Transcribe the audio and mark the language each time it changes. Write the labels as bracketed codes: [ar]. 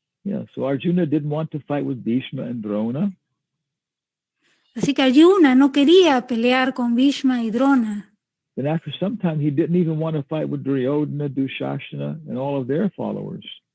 [en] Yeah, so Arjuna didn't want to fight with Bhishma and Drona. [es] Así que Arjuna no quería pelear con Bhishma y Drona. [en] Then after some time, he didn't even want to fight with Duryodhana, Dushasana, and all of their followers.